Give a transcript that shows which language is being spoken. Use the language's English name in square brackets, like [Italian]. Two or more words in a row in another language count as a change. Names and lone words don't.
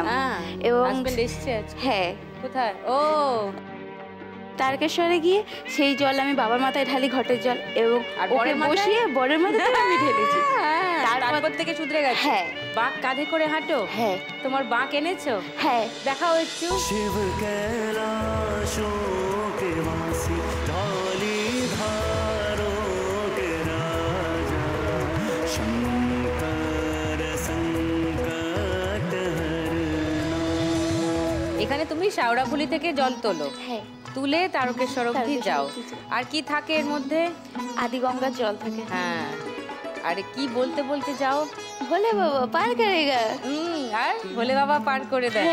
[Bangla] এবং হাজব্যান্ড এসেছে আজকে? হ্যাঁ। কোথায়? ও, তারকেশ্বরে গিয়ে সেই জল আমি বাবার মাথায় ঢালি, ঘটের জল, এবং ওকে বসিয়ে বরের মাথায় আমি ঢেলেছি। তারপর থেকে শুধরে গেছে। হ্যাঁ। বাঁক কাঁধে করে হাঁটো? হ্যাঁ। তোমার বাঁক এনেছো? হ্যাঁ। দেখাও একটু। [Hindi] शिव कैलाशों के वासी, धौली धारों के राजा, शंकर संकट हरना। [Bangla] এখানে তুমি শাওড়াফুলি থেকে জল তোলো? হ্যাঁ। তুলে তারকেশ্বর অবধি যাও। আর কি থাকে এর মধ্যে? আদি গঙ্গার জল থাকে। হ্যাঁ। আরে কি বলতে বলতে যাও? [Hindi] भोले बाबा पार करेगा। [Bangla] আর ভোলে বাবা পার করে দেয়।